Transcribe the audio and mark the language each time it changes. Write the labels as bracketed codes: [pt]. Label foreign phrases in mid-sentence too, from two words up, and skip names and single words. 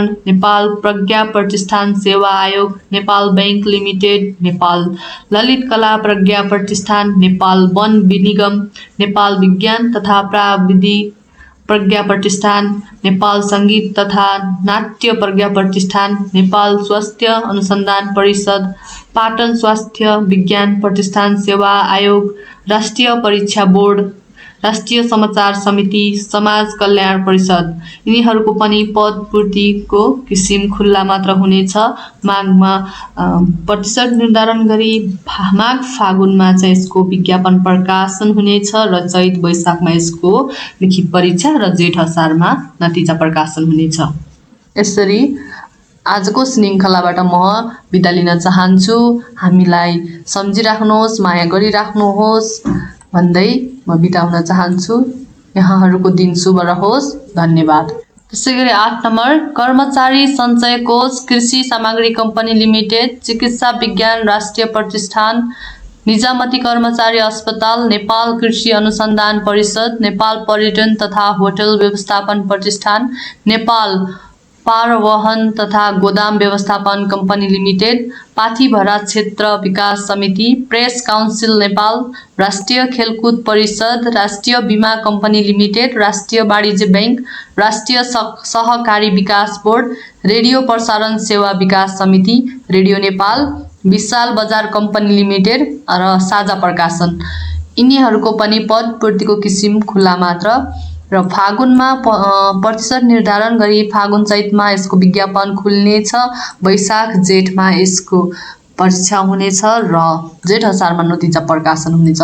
[ne] नेपाल प्रज्ञा प्रतिष्ठान सेवा आयोग, नेपाल बैंक लिमिटेड, नेपाल ललित कला प्रज्ञा प्रतिष्ठान, नेपाल वन निगम, नेपाल विज्ञान तथा प्राविधि प्रज्ञा प्रतिष्ठान, नेपाल सङ्गीत तथा नाट्य प्रज्ञा प्रतिष्ठान, नेपाल स्वास्थ्य अनुसन्धान परिषद, पाटन स्वास्थ्य विज्ञान प्रतिष्ठान सेवा आयोग, राष्ट्रिय परीक्षा बोर्ड, राष्ट्रिय समाचार समिति, समाज कल्याण परिषद। यिनीहरूको पनि पदपूर्तिको किसिम खुल्ला मात्र हुनेछ। माघमा प्रतिशत निर्धारण गरी माघ फागुनमा चाहिँ यसको विज्ञापन प्रकाशन हुनेछ र चैत वैशाखमा यसको लिखित परीक्षा र जेठ असारमा नतिजा प्रकाशन हुनेछ। यसरी आजको श्रृङ्खलाबाट म बिदा लिन चाहन्छु। हामीलाई सम्झिराख्नुहोस्, माया गरिराख्नुहोस् भन्दै म बिदा हुन चाहन्छु। यहाँहरूको दिन शुभ रहोस्। धन्यवाद। त्यसै गरी 8 नम्बर कर्मचारी सञ्चय कोष, कृषि सामग्री कम्पनी लिमिटेड, चिकित्सा विज्ञान राष्ट्रिय प्रतिष्ठान, निजामती कर्मचारी अस्पताल, नेपाल कृषि अनुसन्धान परिषद, नेपाल पर्यटन तथा होटल व्यवस्थापन प्रतिष्ठान, नेपाल पारवहन तथा गोदाम व्यवस्थापन कम्पनी लिमिटेड, पाथीभरा क्षेत्र विकास समिति, प्रेस काउन्सिल नेपाल, राष्ट्रिय खेलकुद परिषद, राष्ट्रिय बीमा कम्पनी लिमिटेड, राष्ट्रिय वाणिज्य बैंक, राष्ट्रिय सहकारी विकास बोर्ड, रेडियो प्रसारण सेवा विकास समिति, रेडियो नेपाल, विशाल बजार कम्पनी लिमिटेड र साझा प्रकाशन। यिनीहरूको पनि पदपूर्तिको किसिम खुल्ला मात्र र फागुनमा प्रतिशत निर्धारण गरी फागुन चैतमा यसको विज्ञापन खुल्नेछ, वैशाख जेठमा यसको परीक्षा हुनेछ र जेठ असारमा नतिजा प्रकाशन हुनेछ।